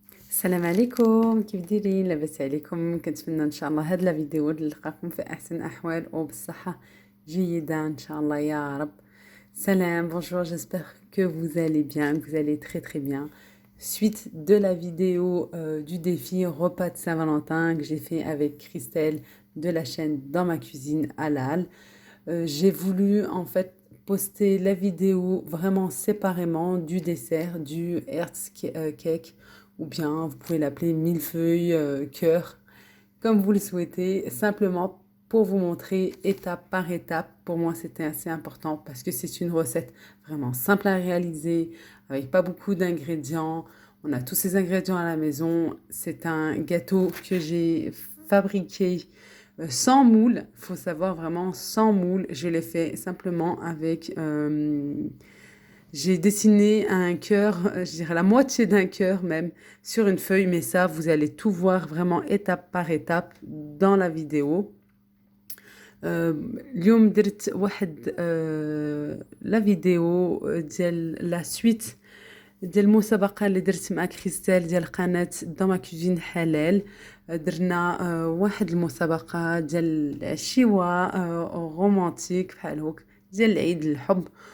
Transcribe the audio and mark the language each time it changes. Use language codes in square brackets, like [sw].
[ar] السلام عليكم، كيف دايرين؟ لاباس عليكم؟ كنتمنى ان شاء الله هاد لا فيديو نلقاكم في احسن احوال وبالصحه جيده ان شاء الله يا رب. [fr] Salam, bonjour, j'espère que vous allez bien, que vous allez très très bien. Suite de la vidéo du défi repas de Saint-Valentin que j'ai fait avec Christelle de la chaîne Dans ma cuisine halal. J'ai voulu en fait poster la vidéo vraiment séparément du dessert, du cake, ou bien vous pouvez l'appeler millefeuille, cœur, comme vous le souhaitez, simplement pour vous montrer étape par étape. Pour moi, c'était assez important parce que c'est une recette vraiment simple à réaliser, avec pas beaucoup d'ingrédients. On a tous ces ingrédients à la maison. C'est un gâteau que j'ai fabriqué sans moule. Il faut savoir vraiment sans moule. Je l'ai fait simplement avec... j'ai dessiné un cœur, je dirais la moitié d'un cœur même, sur une feuille, mais ça, vous allez tout voir vraiment étape par étape dans la vidéo. [ar] اليوم درت واحد لا فيديو ديال لا سويت ديال المسابقه اللي درت مع كريستال ديال قناه دون ما كوزين حلال. درنا واحد المسابقه ديال الشواء رومانتيك بحال هوك ديال العيد الحب.